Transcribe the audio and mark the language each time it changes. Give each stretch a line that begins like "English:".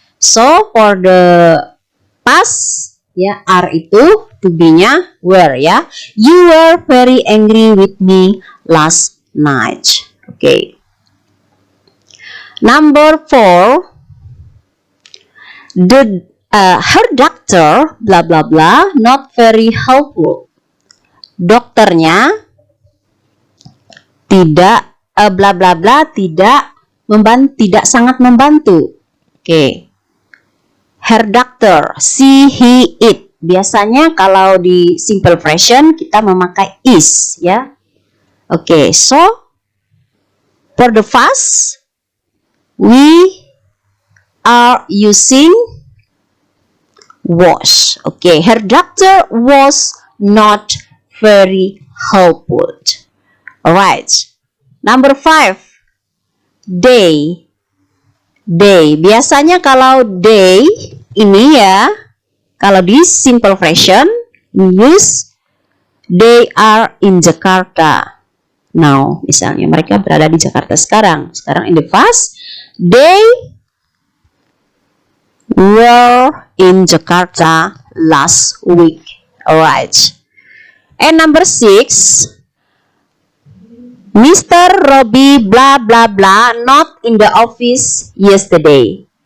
English: So, for the past, ya, are itu to be-nya were ya. You were very angry with me last night. Oke. Number 4, her doctor blah blah blah not very helpful.
Indonesian: Dokternya tidak blah blah blah tidak sangat membantu. Oke.
English: her doctor. She, he, it.
Indonesian: Biasanya kalau di simple present kita memakai is,
English: ya. Oke, so for the past we are using was. Okay, her doctor was not very helpful. Alright. Number 5. They. They.
Indonesian: Biasanya kalau they ini ya, kalau di
English: simple present we use they are in Jakarta.
Indonesian: Now, misalnya mereka berada di Jakarta sekarang.
English: Sekarang in the past, they were in Jakarta last week. Alright. And number 6, Mr. Robbie blah blah blah not in the office yesterday.